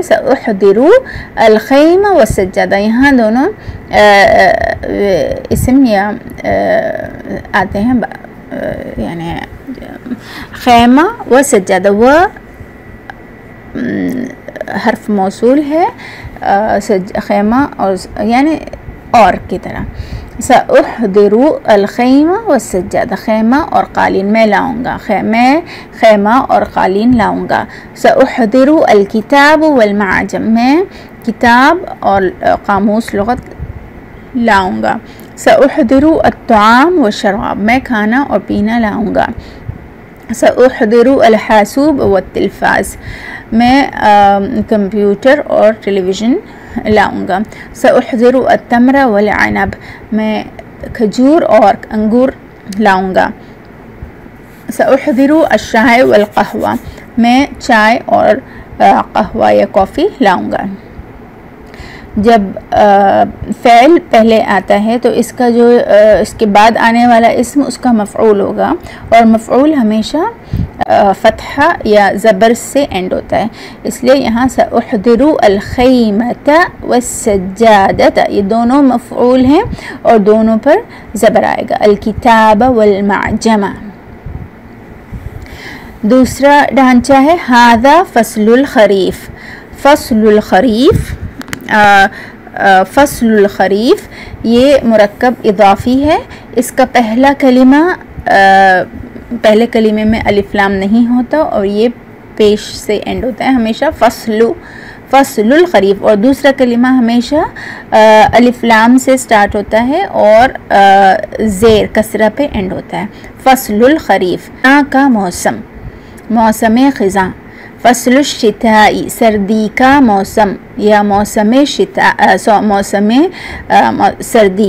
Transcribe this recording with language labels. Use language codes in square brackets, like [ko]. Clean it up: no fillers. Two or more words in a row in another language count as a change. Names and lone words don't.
[ar] سأحضر الخيمة والسجادة, [ur] یہاں دونوں اسم یا آتے ہیں، یعنی [ar] خيمة وسجادة, [ur] وہ حرف موصول ہے، خیمہ اور یعنی اور کی طرح. [ar] سأحضر الخيمة والسجادة, [ur] خیمہ اور قالین میں لاؤں گا، میں خیمہ اور قالین لاؤں گا. [ar] سأحضر الكتاب والمعجم, [ur] میں کتاب اور قاموس لغت لاؤں گا. [ar] سأحضر الطعام والشراب, [ur] میں کھانا اور پینا لاؤں گا. [ar] سأحضر الحاسوب والتلفاز, [ur] میں کمپیوٹر اور ٹیلی ویژن لاؤں گا. [ar] سأحضر التمر والعنب, [ur] میں کھجور اور انگور لاؤں گا. [ar] سأحضر الشاي والقهوة, [ur] میں چائے اور قہوہ یا کافی لاؤں گا. جب فعل پہلے آتا ہے تو اس کا جو اس کے بعد آنے والا اسم اس کا مفعول ہوگا، اور مفعول ہمیشہ فتحہ یا زبر سے اینڈ ہوتا ہے. اس لیے یہاں [ar] سأحضر الخيمةَ والسجادةَ, [ur] یہ دونوں مفعول ہیں اور دونوں پر زبر آئے گا. [ar] الكتابَ والمعجمَ. [ur] دوسرا ڈھانچا ہے [ar] هذا فصل الخريف. فصل الخريف، فصل الخريف [ur] یہ مرکب اضافی ہے. اس کا پہلا کلمہ پہلے کلمے میں الف لام نہیں ہوتا، اور یہ پیش سے اینڈ ہوتا ہے ہمیشہ [ar] فصل الخریف، [ur] اور دوسرا کلمہ ہمیشہ الف لام سے سٹارٹ ہوتا ہے اور زیر کسرہ پہ اینڈ ہوتا ہے. [ar] فصل الخریف [ur] کا موسم، موسم خزاں. [ar] فصل الشتائی [ur] سردی کا موسم یا موسم موسم سردی.